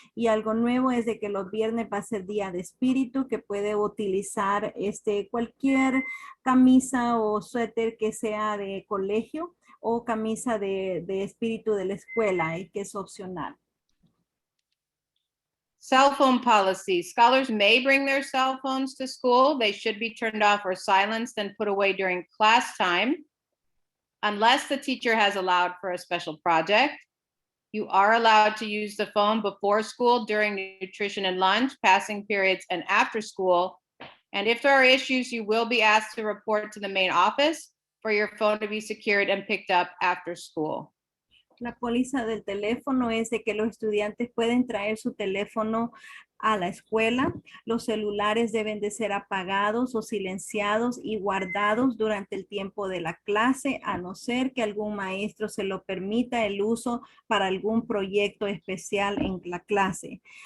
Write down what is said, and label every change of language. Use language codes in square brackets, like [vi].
[es] Y algo nuevo es de que los viernes va a ser día de espíritu, que puede utilizar cualquier camisa o suéter que sea de colegio o camisa de espíritu de la escuela, y que es opcional. [en] Cell phone policy. Scholars may bring their cell phones to school. They should be turned off or silenced and put away during class time, unless the teacher has allowed for a special project. You are allowed to use the phone before school, during nutrition and lunch, passing periods, and after school. And if there are issues, you will be asked to report to the main office for your phone to be secured and picked up after school. [es] La póliza del teléfono es de que los estudiantes pueden traer su teléfono a la escuela. Los celulares deben de ser apagados o silenciados y guardados durante el tiempo de la clase, a no ser que algún maestro se lo permita el uso para algún proyecto especial en la clase.